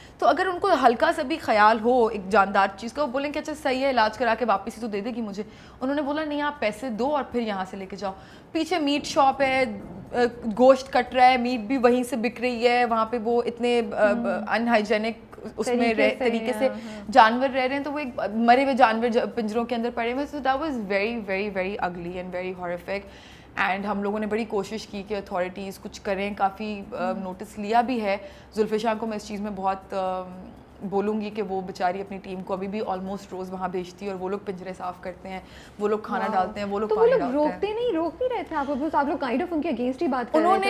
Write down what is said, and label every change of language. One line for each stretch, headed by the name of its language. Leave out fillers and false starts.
Urdu: تو اگر ان کو ہلکا سا بھی خیال ہو ایک جاندار چیز کا, وہ بولیں کہ اچھا صحیح ہے علاج کرا کے واپس ہی تو دے دے گی مجھے. انہوں نے بولا نہیں آپ پیسے دو اور پھر یہاں سے لے کے جاؤ. پیچھے میٹ شاپ ہے, گوشت کٹ رہا ہے, میٹ بھی وہیں سے بک رہی ہے, وہاں پہ وہ اتنے ان ہائیجینک اس میں طریقے سے جانور رہ رہے ہیں, تو وہ ایک مرے ہوئے جانور پنجروں کے اندر پڑے ہوئے.
English: So that was very very very ugly and very horrific.
Urdu: And ہم لوگوں نے بڑی کوشش کی کہ اتھارٹیز کچھ کریں, کافی نوٹس لیا بھی ہے. زلفشاں کو میں اس چیز میں بہت بولوں گی کہ وہ بیچاری اپنی ٹیم کو ابھی بھی آلموسٹ روز وہاں بھیجتی ہے, اور وہ لوگ پنجرے صاف کرتے ہیں, وہ لوگ کھانا ڈالتے ہیں, وہ لوگ پانی ڈالتے ہیں. روک نہیں رہے تھے آپ لوگ کائنڈ آف ان کے اگینسٹ ہی بات کر رہے تھے.